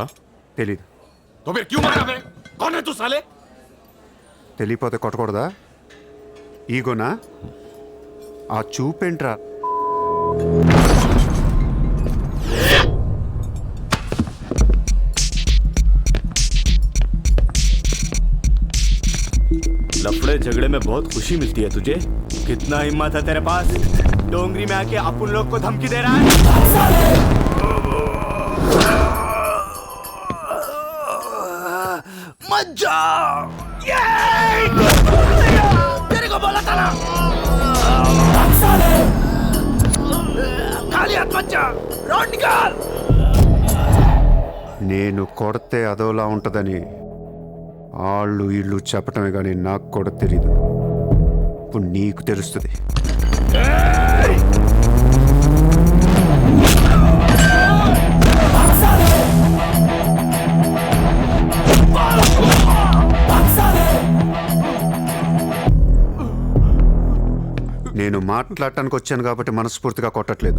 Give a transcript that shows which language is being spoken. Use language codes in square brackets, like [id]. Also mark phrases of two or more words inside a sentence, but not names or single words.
[te] తెలీదు. [hi] तो फिर क्यों मारा बे? कौन है तू साले? [te] తెలియపోతే కొట్టకూడదా? ఈగోనా? ఆ చూపేంట్రా? [hi] लफड़े झगड़े में बहुत खुशी मिलती है तुझे? कितना हिम्मत है तेरे पास? डोंगरी में आके अपन लोग को धमकी दे रहा है? मत जा! तेरे को बोला था ना, खाली हाथ मत जा, रोड निकाल। [te] నేను కొడితే అదోలా ఉంటుందని వాళ్ళు వీళ్ళు చెప్పటమే కానీ నాకు కూడా తెలీదు. ఇప్పుడు నీకు తెలుస్తుంది. నేను మాట్లాడటానికి వచ్చాను కాబట్టి మనస్ఫూర్తిగా కొట్టట్లేదు.